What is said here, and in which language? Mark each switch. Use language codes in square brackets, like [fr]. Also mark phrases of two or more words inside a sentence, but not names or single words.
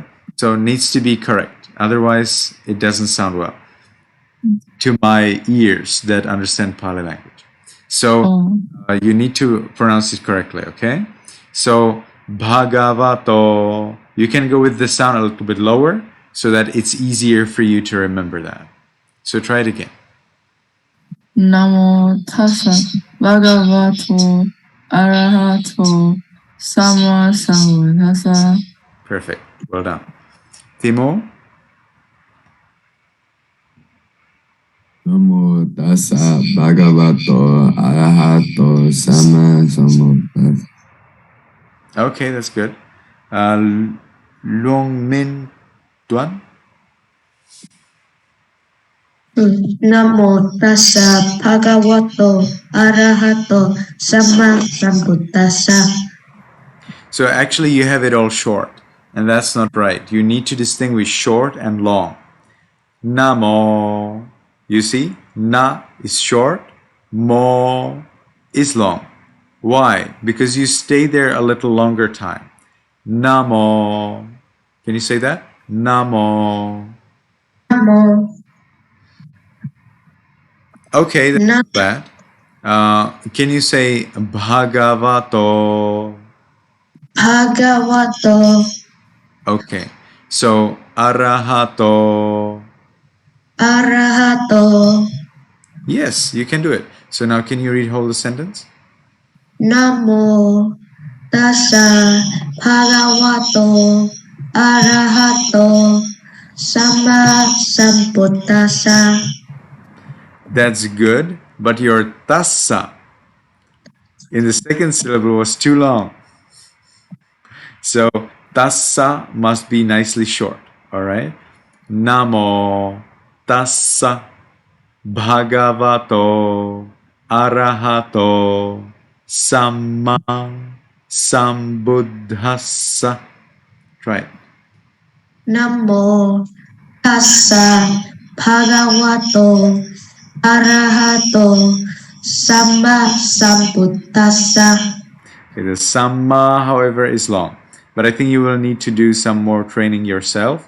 [en] So it needs to be correct. Otherwise, it doesn't sound well to my ears that understand Pali language. So you need to pronounce it correctly, okay? So Bhagavato, you can go with the sound a little bit lower so that it's easier for you to remember that. So try it again. [pi] Namo tassa bhagavato arahato sama sambuddhassa. [en] Perfect. Well done. Timo? [pi] Namo tassa bhagavato arahato sama sambuddhassa. [en] Okay, that's good. Luong Min Tuan? [pi] Namo tassa bhagavato arahato sama sambuddhassa. [en] So actually you have it all short, and that's not right. You need to distinguish short and long. Namo. You see? Na is short, mo is long. Why? Because you stay there a little longer time. Namo. Can you say that? Namo. Namo. Okay, that's not bad. Can you say Bhagavato? Bhagavato. Okay. So Arahato. Arahato. Yes, you can do it. So now can you read whole the sentence? [pi] Namo tassa bhagavato arahato sama sambuddhassa. [en] That's good, but your tassa in the second syllable was too long. So tassa must be nicely short, all right? [pi] Namo tassa bhagavato arahato samma sambuddhassa. [en] Try it. [pi] Namo tassa bhagavato arahato sama sambuddhassa. [en] Okay, the samma, however, is long. But I think you will need to do some more training yourself.